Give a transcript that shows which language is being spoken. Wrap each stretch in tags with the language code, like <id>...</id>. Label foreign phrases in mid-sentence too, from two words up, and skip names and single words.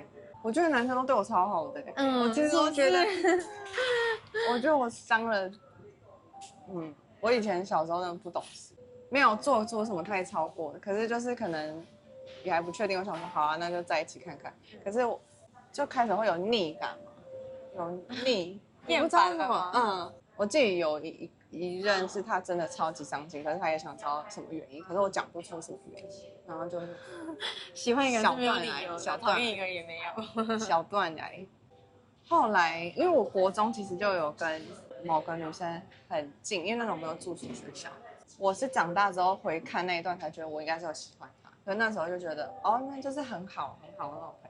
<zh>我覺得男生都對我超好的，我其實都覺得，我覺得我傷了，我以前小時候真的不懂事，沒有做出什麼太超過的，可是就是可能也還不確定，我想說好啊，那就在一起看看，可是我就開始會有膩感嘛，有膩，我不知道什麼，我自己有一任是他真的超級傷心，可是他也想知道什麼原因，可是我講不出什麼原因，然後就喜歡一個人是沒有理由的，討厭一個人也沒有，小斷來。後來因為我國中其實就有跟某個女生很近，因為那種沒有住宿學校，我是長大之後回看那一段才覺得我應該是有喜歡他，可是那時候就覺得哦，那就是很好很好的朋友。</zh>